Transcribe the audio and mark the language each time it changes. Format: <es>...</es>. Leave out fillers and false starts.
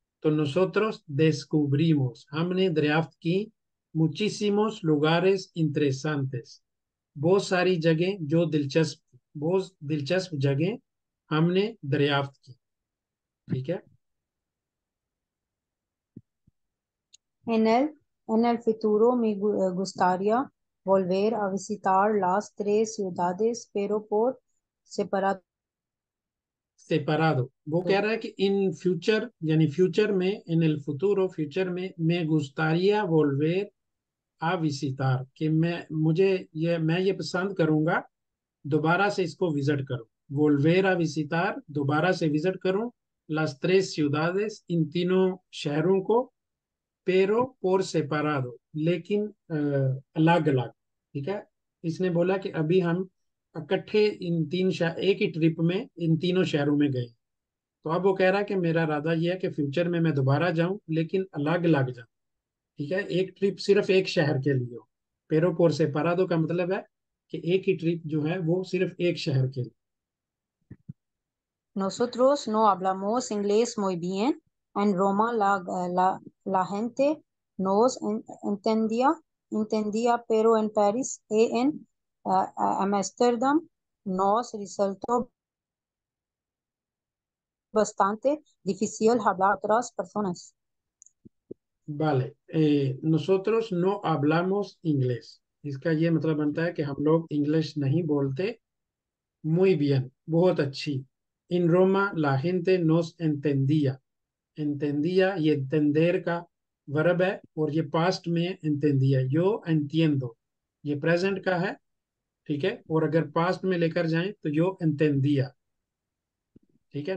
<hi>तो</hi> <es>nosotros descubrimos</es> <hi>हमने दरियाफ्त की,</hi> <es>muchísimos lugares interesantes</es> <hi>बहुत सारी जगह जो दिलचस्प, बहुत दिलचस्प जगह हमने दरियाफ्त की, ठीक है।</hi> <es>En el futuro me gustaría volver a visitar las tres ciudades, pero por separado.</es> <hi>सेपरादो वो कह रहा है कि इन फ्यूचर यानी फ्यूचर में, इन</hi> <es>el futuro</es> <hi>फ्यूचर में, मैं गुस्तारिया वोल्वेर आ विजिटार कि मैं ये पसंद करूंगा दोबारा से इसको विजिट करूं, वोल्वेर आ विजिटार दोबारा से विजिट करूं,</hi> <es>las tres ciudades</es> <hi>इन तीनों शहरों को,</hi> <es>pero por separado</es> <hi>लेकिन अलग अलग, ठीक है। इसने बोला कि अभी हम इकट्ठे इन तीन शहर एक ही ट्रिप में इन तीनों शहरों में गए। तो अब वो कह रहा है कि मेरा इरादा यह है कि फ्यूचर में मैं दोबारा जाऊं लेकिन अलग अलग जाऊं, ठीक है, एक ट्रिप सिर्फ एक शहर के लिए हो।</hi> <es>pero por separado</es> <hi>का मतलब है कि एक ही ट्रिप जो है वो सिर्फ एक शहर के लिए।</hi> <es>Nosotros no hablamos inglés muy bien. En Roma la gente nos entendía, pero en París y en Amsterdam nos resultó bastante difícil hablar otras personas. vale, nosotros no hablamos inglés,</es> <hi>इसका ये मतलब बनता है कि हम लोग इंग्लिश नहीं बोलते</hi> <es>muy bien</es> <hi>बहुत अच्छी। इन Roma</hi> <es>la gente nos entendía,</es> <hi>entendía y entender का वर्ब है, और ये पास्ट में entendía,</hi> <es>yo entiendo</es> <hi>ये प्रेजेंट का है, ठीक है, और अगर पास्ट में लेकर जाएं तो</hi> <es>yo entendía,</es> <hi>ठीक है।</hi>